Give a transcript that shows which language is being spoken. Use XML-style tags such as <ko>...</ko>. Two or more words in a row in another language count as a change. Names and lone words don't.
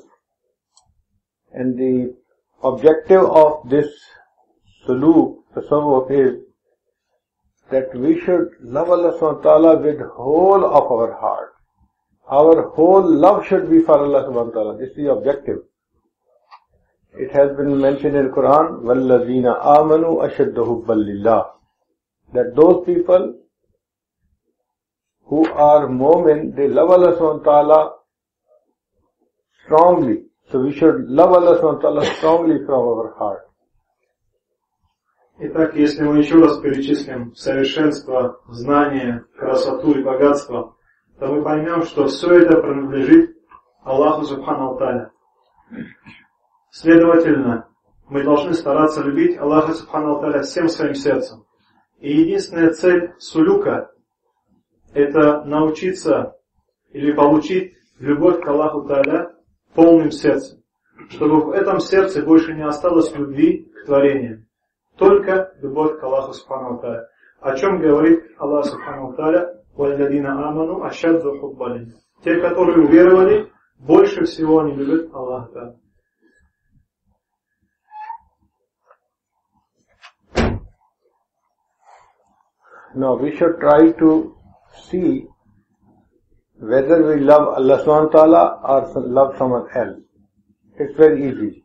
<en>And the objective of this suluk, tasawwuf, is that we should love Allah</en> <ar>سُبْحَانَهُ وَتَعَالَى</ar> <en>with whole of our heart. Our whole love should be for Allah</en> <ar>سُبْحَانَهُ وَتَعَالَى.</ar> <en>This is the objective. It has been mentioned in the Quran,</en> <ar>وَالَّذِينَ آمَنُوا أَشَدُّ حُبًّا لِلَّهِ,</ar> <en>that those people who are mu'min, they love Allah</en> <ar>سُبْحَانَهُ وَتَعَالَى</ar> <en>strongly. So we should love Allah</en> <ar>سُبْحَانَهُ وَتَعَالَى</ar> <en>strongly from our heart.</en> <ru>Итак, если мы еще раз перечислим совершенство, знание, красоту и богатство, то мы поймем, что все это принадлежит Аллаху</ru> <ar>سُبْحَانَهُ وَتَعَالَى.</ar> <ru>Следовательно, мы должны стараться любить Аллаха</ru> <ar>سُبْحَانَهُ وَتَعَالَى</ar> <ru>всем своим сердцем. И единственная цель сулюка – это научиться или получить любовь к Аллаху Тааля полным сердцем. Чтобы в этом сердце больше не осталось любви к творениям. Только любовь к Аллаху</ru> <ar>سُبْحَانَهُ وَتَعَالَى.</ar> <ru>О чем говорит Аллах</ru> <ar>سُبْحَانَهُ وَتَعَالَى? وَالَّذِينَ آمَنُوا أَشَدُّ حُبًّا لِلَّهِ.</ar> <ru>Те, которые уверовали, больше всего они любят Аллаха Тааля.</ru> <en>Now we should try to see whether we love Allah</en> <ar>سُبْحَانَهُ وَتَعَالَى</ar> <en>or love someone else. It's very easy.</en>